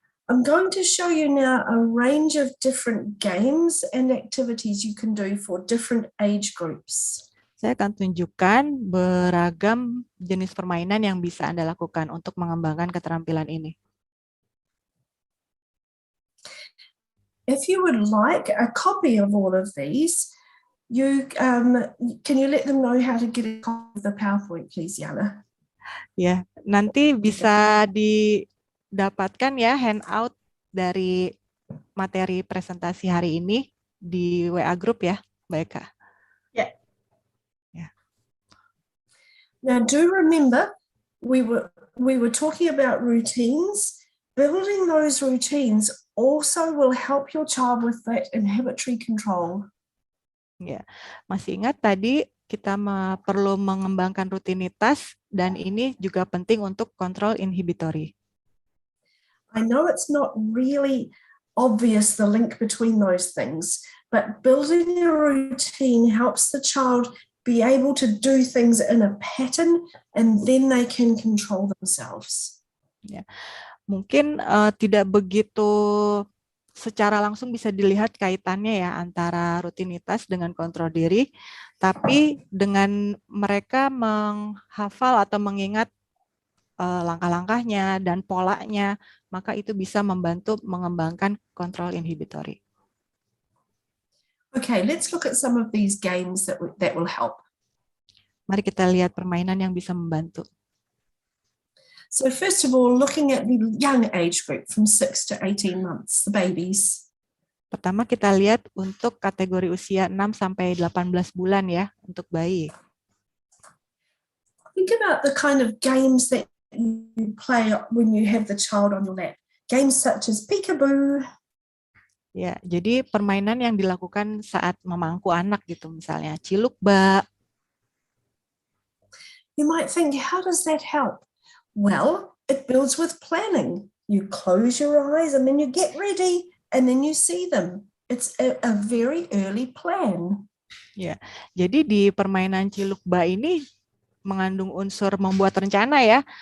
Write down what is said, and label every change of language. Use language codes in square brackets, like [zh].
[en] I'm going to show you now a range of different games and activities you can do for different age groups. [id] Saya akan tunjukkan beragam jenis permainan yang bisa Anda lakukan untuk mengembangkan keterampilan ini. [en] If you would like a copy of all of these, you can you let them know how to get a copy of the PowerPoint, please, Yana? [id] Ya, nanti bisa didapatkan ya handout dari materi presentasi hari ini di WA group ya, Mbak Eka. Ya. Ya. [en] Now, do remember we were talking about routines. Building those routines also will help your child with that inhibitory control. [id] Ya, masih ingat tadi kita perlu mengembangkan rutinitas dan ini juga penting untuk kontrol inhibitory. [en] I know it's not really obvious the link between those things, but building a routine helps the child be able to do things in a pattern and then they can control themselves. [id] Ya. Mungkin tidak begitu secara langsung bisa dilihat kaitannya ya antara rutinitas dengan kontrol diri, tapi dengan mereka menghafal atau mengingat langkah-langkahnya dan polanya, maka itu bisa membantu mengembangkan kontrol inhibitory. [en] Okay, let's look at some of these games that will help. [id] Mari kita lihat permainan yang bisa membantu. [en] So first of all, looking at the young age group from 6 to 18 months, the babies. [id] Pertama kita lihat untuk kategori usia 6 sampai 18 bulan ya, untuk bayi. [en] Think about the kind of games that you play when you have the child on your lap. Games such as peekaboo. [id] Ya, jadi permainan yang dilakukan saat memangku anak gitu, misalnya ciluk bak. [en] You might think, how does that help? Well, it builds with planning. You close your eyes and then you get ready and then you see them. It's a very early plan. [id] Ya, jadi di permainan ciluk bak ini mengandung unsur membuat rencana ya.